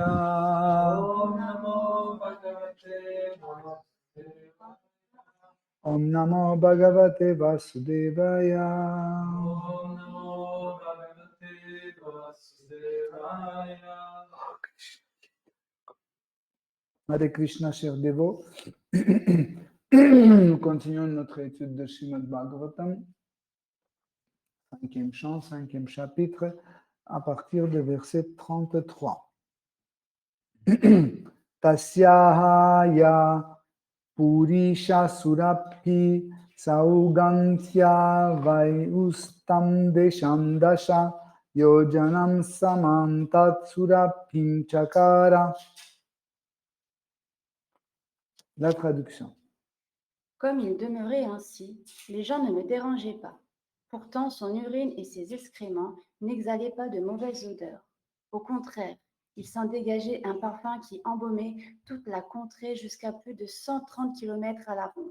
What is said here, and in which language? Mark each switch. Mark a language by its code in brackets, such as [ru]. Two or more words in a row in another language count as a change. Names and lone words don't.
[sa] ॐ नमो भगवते वासुदेवाय. ॐ नमो भगवते वासुदेवाय ॐ नमो भगवते वासुदेवाय. [fr] Hare Krishna, chers dévots. Nous continuons notre étude de Srimad Bhagavatam, 5e chant, 5e chapitre, à partir du verset 33. [sa] तस्यहय पुरीष सुरभि सौगन्ध्य वायुस्तं देशं दश योजनं समन्तात् सुरभिं चकार. [fr] La traduction. Comme il demeurait ainsi, les gens ne me dérangeaient pas. Pourtant, son urine et ses excréments n'exhalaient pas de mauvaise odeur. Au contraire, il s'en dégageait un parfum qui embaumait toute la contrée jusqu'à plus de 130 km à la ronde.